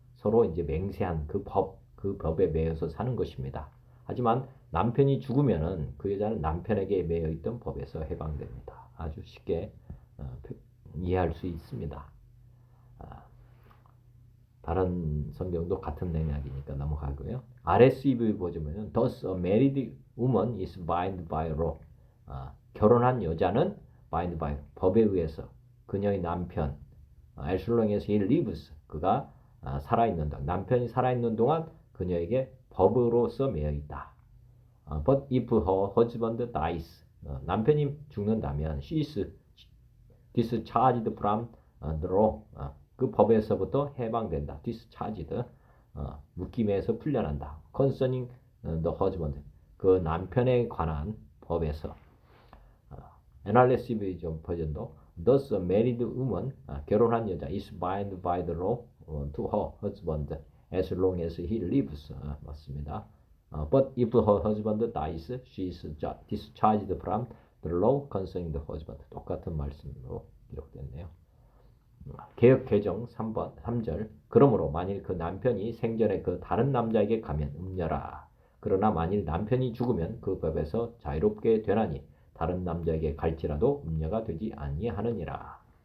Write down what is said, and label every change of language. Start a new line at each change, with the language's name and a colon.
Korean: 서로 이제 맹세한 그 법에 매여서 사는 것입니다. 하지만 남편이 죽으면은 그 여자는 남편에게 매여 있던 법에서 해방됩니다. 아주 쉽게 이해할 수 있습니다. 다른 성경도 같은 맥락이니까 넘어가고요.
English: RSV
Korean: 보시면
English: Thus a married woman is bound by law.
Korean: 결혼한 여자는
English: bound by
Korean: 법에 의해서 그녀의 남편
English: as long as he lives
Korean: 그가 살아있는 동안 남편이 살아있는 동안 그녀에게 법으로서 매여 있다.
English: But if her husband dies
Korean: 남편이 죽는다면
English: she is discharged from the law.
Korean: 그 법에서부터 해방된다. discharged 묶임에서 풀려난다.
English: concerning the husband
Korean: 그 남편에 관한 법에서
English: NRSV 버전도 Thus a married woman,
Korean: 결혼한 여자
English: is bound by the law to her husband as long as he lives.
Korean: 맞습니다.
English: But if her husband dies, she is discharged from the law concerning the husband.
Korean: 똑같은 말씀으로 기록됐네요. 개역 개정 3절 그러므로 만일 그 남편이 생전에 그 다른 남자에게 가면 음녀라. 그러나 만일 남편이 죽으면 그 법에서 자유롭게 되나니 다른 남자에게 갈지라도 음녀가 되지 아니하느니라.